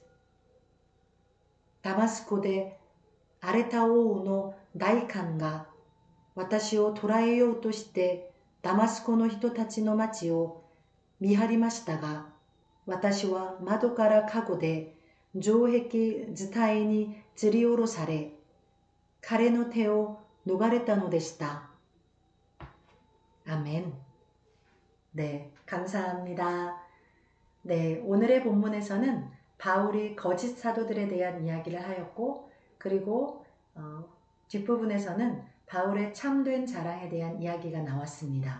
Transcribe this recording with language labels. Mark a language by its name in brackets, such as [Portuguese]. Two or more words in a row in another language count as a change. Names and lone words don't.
[Japanese] ダマスコでアレタ王の大官が私を捕らえようとしてダマスコの人たちの町を見張りましたが、私は窓からかごで城壁伝いに吊り下ろされ、彼の手を逃れたのでした。아멘. [Korean] 네, 감사합니다. 네, 오늘의 본문에서는 바울이 거짓 사도들에 대한 이야기를 하였고, 그리고 뒷부분에서는 바울의 참된 자랑에 대한 이야기가 나왔습니다.